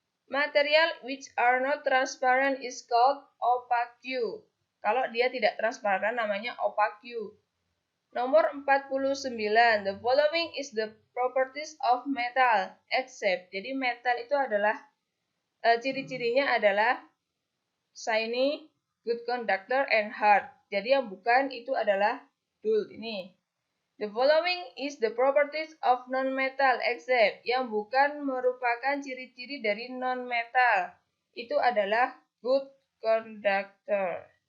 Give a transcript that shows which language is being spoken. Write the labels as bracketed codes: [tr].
[en] Material which are not transparent is called opaque. [id] Kalau dia tidak transparan namanya opaque. Nomor 49. [en] The following is the properties of metal except. [id] Jadi metal itu adalah ciri-cirinya adalah [en] shiny, good conductor, and hard. [id] Jadi yang bukan itu adalah dull ini. [en] The following is the properties of non-metal except. [id] Yang bukan merupakan ciri-ciri dari non-metal. Itu adalah good conductor.